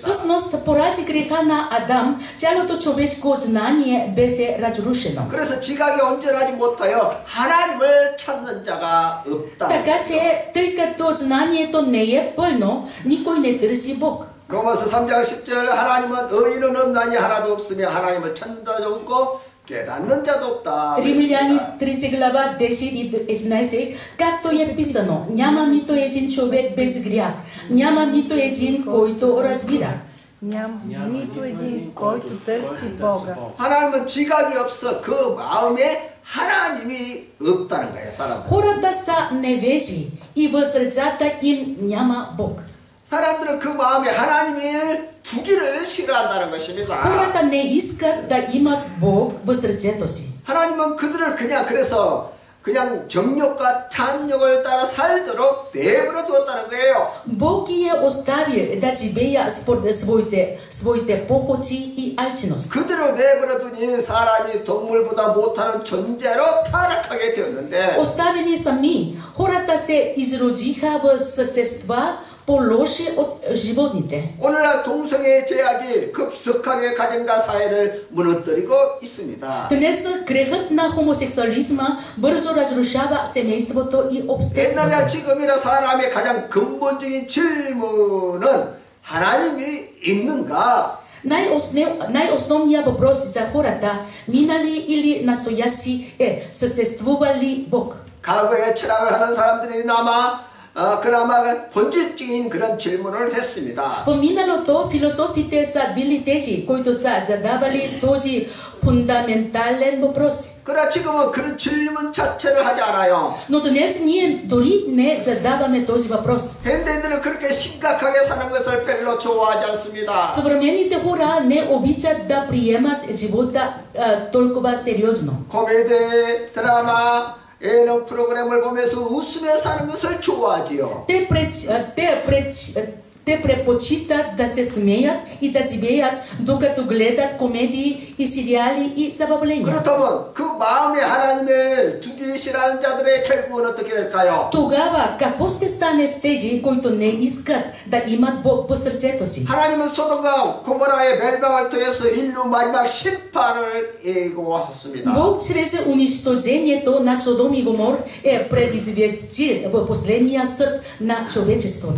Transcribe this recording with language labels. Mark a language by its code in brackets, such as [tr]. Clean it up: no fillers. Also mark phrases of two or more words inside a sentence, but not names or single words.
[bg] Всъщност, поради греха на Адам, цялото човешко знание беше разрушено. [ko] 그래서 지각이 온전하지 못하여 하나님을 찾는 자가 없다. [bg] Така че, тъй като знанието не е пълно, никой не търси Бог. [ko] 로마서 3장 10절 하나님은 의인은 없나니 하나도 없으며 하나님을 찾는 자도 없고 깨닫는 자도 없다. [bg] Римляни 3 глава 10 и 11, както е писано, няма нито един човек без грях, няма нито един, който разбира. Няма нито един, който търси Бога. [ko] 하나님은 지각이 없어 그 마음에 하나님이 없다는 거예요, 사람들. [bg] Хората са невежи и в сърцата им няма Бог. [ko] 사람들은 그 마음에 하나님을 두기를 싫어한다는 것입니다. [bg] Хората не искат да имат Бог в сърцето си. [ko] 하나님은 그들을 그래서 그냥 정욕과 탐욕을 따라 살도록 내버려 두었다는 거예요. [bg] Бог ги е оставил да живеят според своите похоти и алчност. [ko] 그대로 내버려 두니 사람이 동물보다 못하는 존재로 타락하게 되었는데 [bg] Оставени сами, хората се изродиха в същества по-лоши от животните. [ko] 오늘날 동성애 제약이 급속하게 가정과 사회를 무너뜨리고 있습니다. [bg] Днес грехът на хомосексуализма бързо разрушава семейството и обществото. [ko] 옛날이나 지금이나 사람의 가장 근본적인 질문은 하나님이 있는가? [bg] Най-основният въпрос за хората, минали или настоящи, е съществува ли Бог? [ko] 과거에 철학을 하는 사람들이 그나마 본질적인 그런 질문을 했습니다. [bg] По миналото философите са били тези, които са задавали този фундаментален въпрос. [ko] 그러나 지금은 그런 질문 자체를 하지 않아요. [bg] Но днес ние дори не задаваме този въпрос. [ko] 현대인들은 그렇게 심각하게 사는 것을 별로 좋아하지 않습니다. [bg] Съвременните хора не обичат да приемат живота толкова сериозно. [ko] 코미디, 드라마, 예능 프로그램을 보면서 웃으며 사는 것을 좋아하지요. [bg] Те предпочитат да се смеят и да живеят, докато гледат комедии и сериали и забавления. [ko] 그렇다면 그 마음에 하나님을 두기 싫어하는 자들의 결국은 어떻게 될까요? [bg] Тогава какво ще стане с тези, които не искат да имат Бог по сърцето си? [ko] 하나님은 소돔과 고모라의 멸망을 통해서 인류 마지막 심판을 예고하셨습니다. [bg] Бог чрез унищожението на Содом и Гомор е предизвестил в последния съд на човечеството.